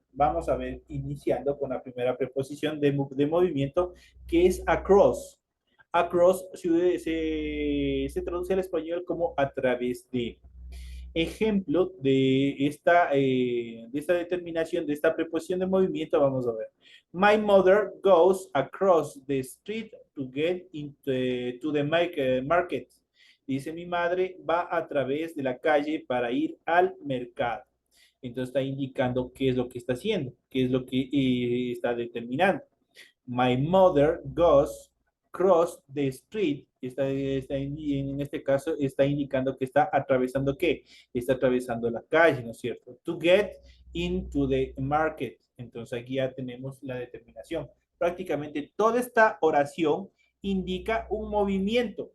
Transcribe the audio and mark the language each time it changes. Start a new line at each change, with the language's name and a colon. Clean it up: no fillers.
Spanish: Vamos a ver, iniciando con la primera preposición de movimiento, que es across. Across se traduce al español como a través de. Ejemplo de esta determinación, de esta preposición de movimiento, vamos a ver.
English: My mother goes across the street to get to the market.
Spanish: Dice mi madre va a través de la calle para ir al mercado. Entonces está indicando qué es lo que está haciendo, qué es lo que está determinando.
English: My mother goes cross the street.
Spanish: En este caso está indicando que está atravesando ¿qué? Está atravesando la calle, ¿no es cierto?
English: To get into the market.
Spanish: Entonces aquí ya tenemos la determinación. Prácticamente toda esta oración indica un movimiento.